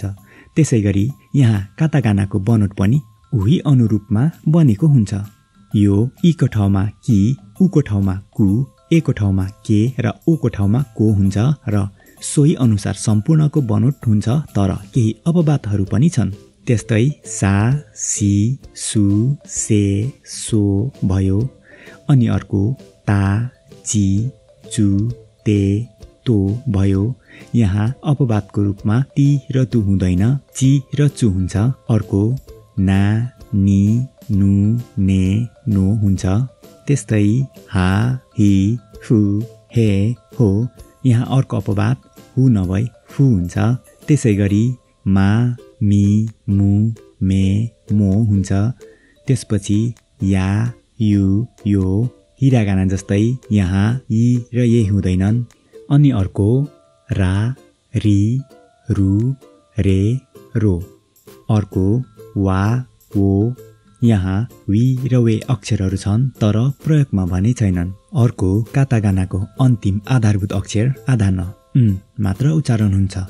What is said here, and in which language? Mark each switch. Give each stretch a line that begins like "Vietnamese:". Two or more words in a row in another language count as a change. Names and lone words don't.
Nepali: त्यसै गरी यहाँ कातागानाको बनोट पनि उही अनुरूपमा बनेको हुन्छ। यो ईको ठाउँमा कि, उको ठाउँमा कु, एको ठाउँमा के र ओको ठाउँमा को हुन्छ र सोही अनुसार सम्पूर्णको बनोट हुन्छ, तर केही अपवादहरू पनि छन्। त्यस्तै सा सी सु से सो भयो। अनि अर्को ता ची चु ते तो भयो। यहाँ अपवादको रूपमा ती र तु हुँदैन, ची र चु हुन्छ। अर्को ना नि नु ने नो हुन्छ। त्यस्तै हा हि फु हे हो। यहाँ अर्को अपवाद हु नभई फु हुन्छ। त्यसै गरी मा मी मु मे मो हुन्छ। त्यसपछि या यु यो हिरागाना जस्तै यहाँ यी र ये हुँदैनन्। अनि अर्को रा री रु रे रो। अर्को वा वो। यहाँ वी र वे अक्षरहरू छन् तर प्रयोगमा भने छैनन्। अर्को कातागानाको अन्तिम आधारभूत अक्षर आधा न मात्र उच्चारण हुन्छ।